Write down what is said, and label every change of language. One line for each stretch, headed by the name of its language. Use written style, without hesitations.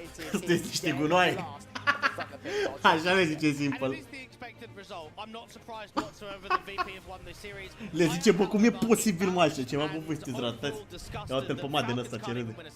Romanian: Sunteți niște gunoaie. Așa le zice Simple.
English: And it is the expected result. I'm not surprised whatsoever that VP have won this series.
Romanian: Le zice, bă, cum e posibil, mă, așa ceva, bă, voi sunteți ratați. Ia uite-l pe Madden ăsta, ce râde.